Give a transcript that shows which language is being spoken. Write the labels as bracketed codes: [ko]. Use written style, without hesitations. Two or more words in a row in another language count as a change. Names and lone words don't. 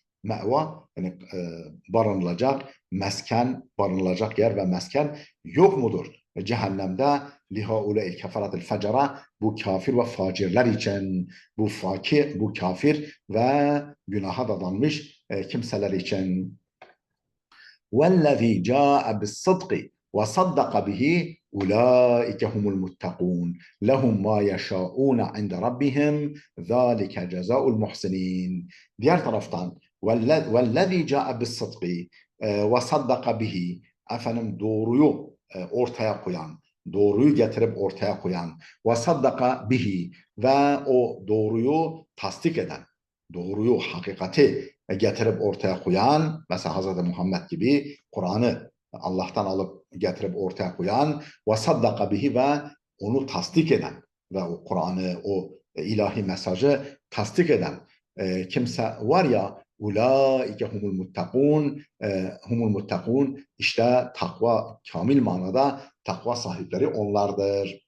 [tr] Me'va yani barınılacak, mesken, barınılacak yer ve mesken yok mudur? Cehennemde [ar] لهؤلاء الكفرة الفجرة, [tr] bu kafir ve facirler için, bu kafir ve günaha dadanmış kimseler için. [ar] وَالَّذ۪ي جَاءَ بِالصَّدْقِ وَصَدَّقَ بِهِ اُولَٰئِكَ هُمُ الْمُتَّقُونَ لَهُمْ مَا يَشَاءُونَ عِنْدَ رَبِّهِمْ ذَٰلِكَ جَزَاءُ الْمُحْسِنِينَ. [tr] Diğer taraftan [ar] وَالَّذ۪ي جَاءَ بِالصَّدْقِ وَصَدَّقَ بِهِ, [tr] doğruyu ortaya koyan, doğruyu getirip ortaya koyan, [ar] وَصَدَّقَ بِهِ, [tr] ve o doğruyu tasdik eden, doğruyu, hakikati getirip ortaya koyan, mesela Hz. Muhammed gibi Kur'an'ı Allah'tan alıp getirip ortaya koyan, ve [ar] صدق به, [tr] ve onu tasdik eden ve o Kur'an'ı, o ilahi mesajı tasdik eden kimse var ya, [ar] أولئك هم المتقون, [tr] işte takva, kamil manada takva sahipleri onlardır.